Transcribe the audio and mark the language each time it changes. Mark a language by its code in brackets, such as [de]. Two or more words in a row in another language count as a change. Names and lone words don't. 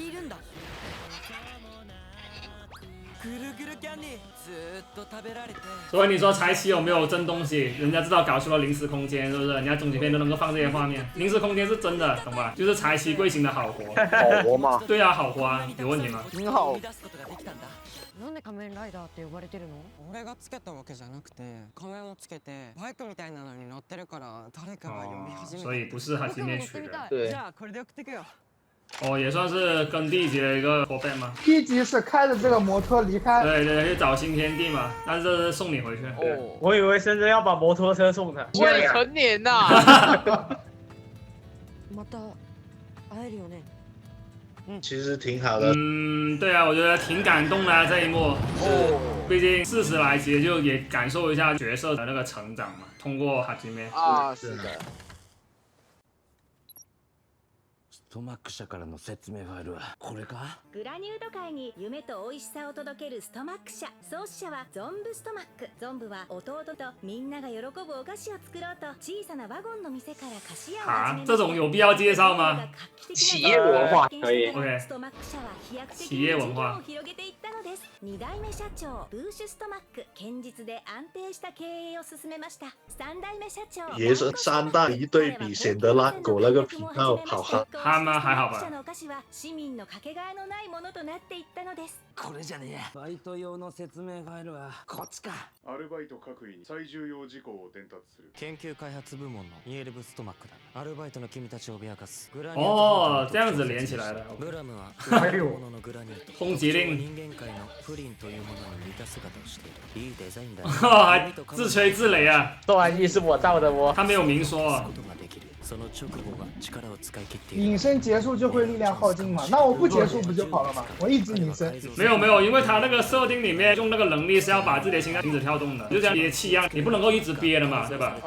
[zh] 所以你说柴崎有没有真东西？人家知道搞出了临时空间，是不是？人家终极篇都能够放这些画面，临时空间是真的，懂吧？就是柴崎贵行的好活。好活吗？对啊，好活啊，有问题吗？挺好。 [ja] なんで仮面ライダーって呼ばれてるの？俺がつけたわけじゃなくて、仮面をつけてバイクみたいなのに乗ってるから誰かが読み始めた。 [zh] 所以不是哈基面取的。对。 [ja] じゃあこれで送ってくよ。 [zh] 也算是跟第1集的一个 callback 吗？第1集是开着这个摩托离开。对，去找新天地嘛，但是这是送你回去。我以为深圳要把摩托车送他。未成年呐。 [ja] また会えるよね。 [zh] 其实挺好的。对啊，我觉得挺感动的这一幕。毕竟40来集就也感受一下角色的那个成长嘛，通过哈基妹。啊，是的。 [ja] ストマック社からの説明ファイルはこれか？グラニュード界に夢と美味しさを届けるストマック社。創始者はゾンブストマック。ゾンブは弟とみんなが喜ぶお菓子を作ろうと小さなワゴンの店から菓子屋を始めました。 [zh] 这种有必要介绍吗？企业文化可以。 OK。 [ja] ストマック社は飛躍的 [zh] 企 [ja] に事業 [zh] 业文化 [ja] を広げていったのです。2代目社長ブーシュストマック。堅実で安定した経営を進めました。3代目社長 [zh] 也是3代一对比，显得拉狗那个频道好看。他们还好吧？ [ja] お菓子は市民のかけがえのないものとなっていったのです。これじゃねえ。バイト用の説明ファイルはこっちか。アルバイト各位に最重要事項を伝達する。研究開発部門のイエルブストマックだ。アルバイトの君たちを脅かす。 [zh] 这样子连起来了。 [ja] ブラムは本物のグラニュート。 [zh] 轰击令。 [ja] 人間界のプリンというものに似た姿をしている。いいデザインだ。 [zh] 还自吹自擂啊！做完意是我造的哦。他没有明说。隐身结束就会力量耗尽嘛？那我不结束不就好了吗？我一直隐身。没有，因为他那个设定里面用那个能力是要把自己的心脏停止跳动的，就像憋气一样，你不能够一直憋的嘛，对吧？